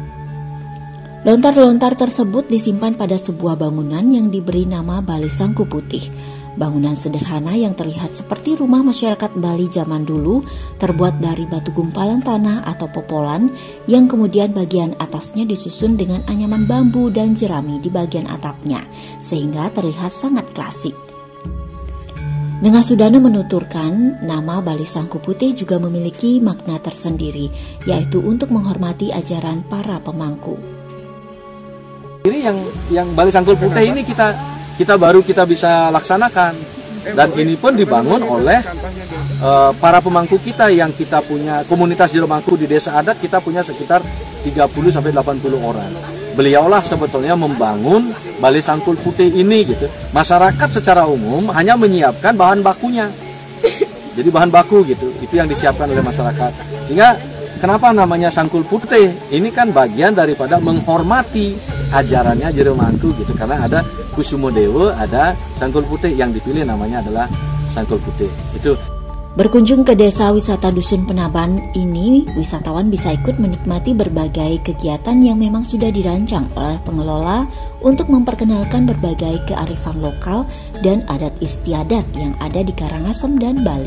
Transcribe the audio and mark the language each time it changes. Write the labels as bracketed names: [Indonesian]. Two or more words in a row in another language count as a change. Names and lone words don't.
[Indonesian] Lontar-lontar tersebut disimpan pada sebuah bangunan yang diberi nama Balai Sangku Putih. Bangunan sederhana yang terlihat seperti rumah masyarakat Bali zaman dulu, terbuat dari batu gumpalan tanah atau popolan yang kemudian bagian atasnya disusun dengan anyaman bambu dan jerami di bagian atapnya, sehingga terlihat sangat klasik. Nengah Sudane menuturkan, nama Balai Sangku Putih juga memiliki makna tersendiri, yaitu untuk menghormati ajaran para pemangku. Ini yang Balai Sangku Putih ini kita baru bisa laksanakan, dan ini pun dibangun oleh para pemangku kita yang kita punya komunitas juru mangku di desa adat. Kita punya sekitar 30-80 orang. Beliaulah sebetulnya membangun Balai Sangku Putih ini gitu. Masyarakat secara umum hanya menyiapkan bahan bakunya. Jadi bahan baku gitu, itu yang disiapkan oleh masyarakat. Sehingga kenapa namanya Sangkul Putih? Ini kan bagian daripada menghormati ajarannya jero mangku gitu, karena ada Kusumo Dewa, ada Sangkul Putih, yang dipilih namanya adalah Sangkul Putih. Itu. Berkunjung ke desa wisata Dusun Penaban ini, wisatawan bisa ikut menikmati berbagai kegiatan yang memang sudah dirancang oleh pengelola untuk memperkenalkan berbagai kearifan lokal dan adat istiadat yang ada di Karangasem dan Bali.